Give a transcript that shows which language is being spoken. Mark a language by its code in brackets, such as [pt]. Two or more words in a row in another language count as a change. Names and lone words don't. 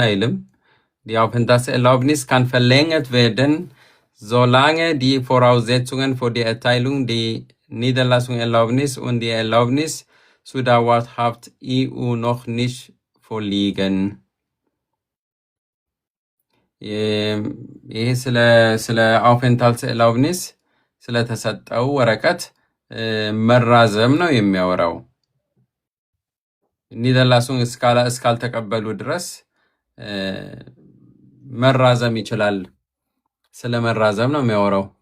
[de] አይልም። Die Aufenthaltserlaubnis kann verlängert werden, solange die Voraussetzungen für die Erteilung der Niederlassungserlaubnis und die Erlaubnis zur Dauerhaft EU noch nicht vorliegen. [am] ይሄ ስለ Aufenthaltserlaubnis ስለተሰጠው ወረቀት መራዘም ነው የሚያወራው። ኒደርላሱን እስካልተቀበሉ ድረስ መራዘም ይችላል። ስለ መራዘም ነው የሚያወራው።